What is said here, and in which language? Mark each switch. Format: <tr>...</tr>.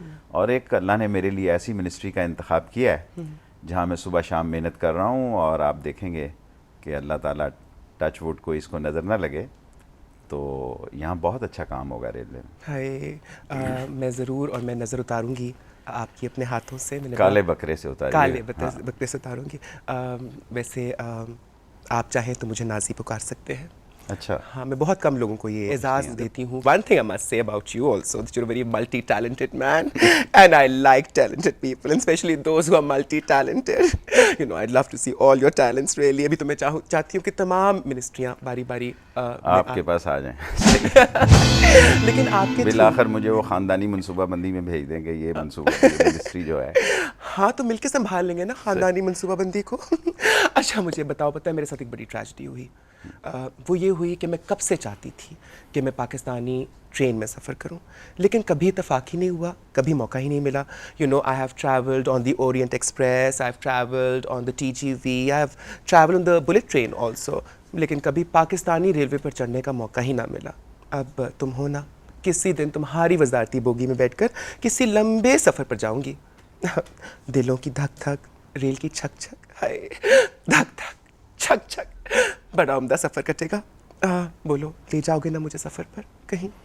<ur>اور ایک اللہ نے میرے لیے ایسی منسٹری کا انتخاب کیا ہے جہاں میں صبح شام محنت کر رہا ہوں, اور آپ دیکھیں گے کہ اللہ تعالیٰ</ur> <en>touch wood</en> <ur>کو اس کو نظر نہ لگے تو یہاں بہت اچھا کام ہوگا ریلوے میں. ہائے, میں ضرور, اور میں نظر اتاروں گی آپ کی اپنے ہاتھوں سے. کالے بکرے سے اتاریے. کالے بکرے سے اتاروں گی. ویسے آپ چاہیں تو مجھے نازی پکار سکتے ہیں. اچھا, ہاں, میں بہت کم لوگوں کو یہ اعزاز دیتی ہوں.</ur> <en>One thing I must say about you also, that you're a very multi-talented man, and I like talented people, and especially those who are multi-talented. I'd love to see all your talents really.</en> <ur>ابھی تو میں چاہتی ہوں کہ تمام منسٹریاں باری باری آپ کے پاس آ جائیں, لیکن آپ کے بالآخر مجھے وہ خاندانی منصوبہ بندی میں بھیج دیں کہ یہ منصوبہ منسٹری جو ہے. ہاں, تو مل کے سنبھال لیں گے نا خاندانی منصوبہ بندی کو. اچھا, مجھے بتاؤ, پتہ ہے میرے ساتھ ایک بڑی ٹریجڈی ہوئی. وہ یہ ہوئی کہ میں کب سے چاہتی تھی کہ میں پاکستانی ٹرین میں سفر کروں, لیکن کبھی اتفاق ہی نہیں ہوا, کبھی موقع ہی نہیں ملا.</ur> <en>I have traveled on the Orient Express, I have traveled on the TGV, I have traveled on the bullet train also,</en> <ur>لیکن کبھی پاکستانی ریلوے پر چڑھنے کا موقع ہی نہ ملا. اب تم ہو نا, کسی دن تمہاری وزارتی بوگی میں بیٹھ کر کسی لمبے سفر پر جاؤں گی. دلوں کی دھک دھک, ریل کی چھک چھک, ہائے دھک دھک چھک چھک, بڑا عمدہ سفر کٹے گا. بولو, لے جاؤ گے نا مجھے سفر پر کہیں؟</ur>